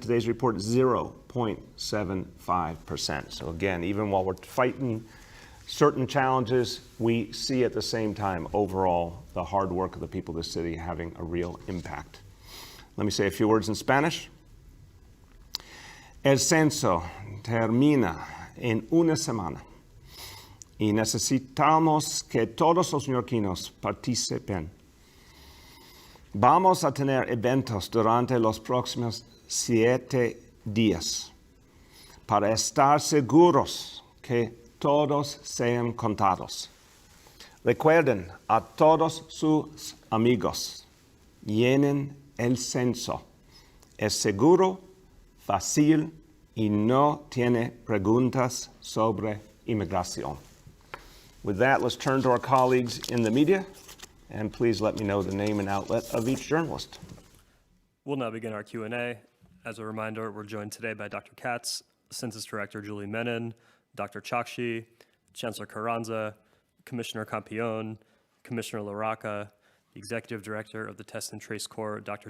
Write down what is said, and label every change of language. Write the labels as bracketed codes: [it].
[en] Today's report, 0.75%. So again, even while we're fighting certain challenges, we see at the same time, overall, the hard work of the people of the city having a real impact. Let me say a few words in Spanish. [es] El censo termina en una semana y necesitamos que todos los neoyorquinos participen. Vamos a tener eventos durante los próximos 7 días para estar seguros que todos sean contados. Recuerden a todos sus amigos, llenen el censo. Es seguro, fácil y no tiene preguntas sobre inmigración. [en] With that, let's turn to our colleagues in the media, and please let me know the name and outlet of each journalist. We'll now begin our Q&A. As a reminder, we're joined today by Dr. Katz, Census Director Julie Menon, Dr. Chakshi, Chancellor Carranza, Commissioner Campion, Commissioner LaRocca, the Executive Director of the Test and Trace Corps, Dr.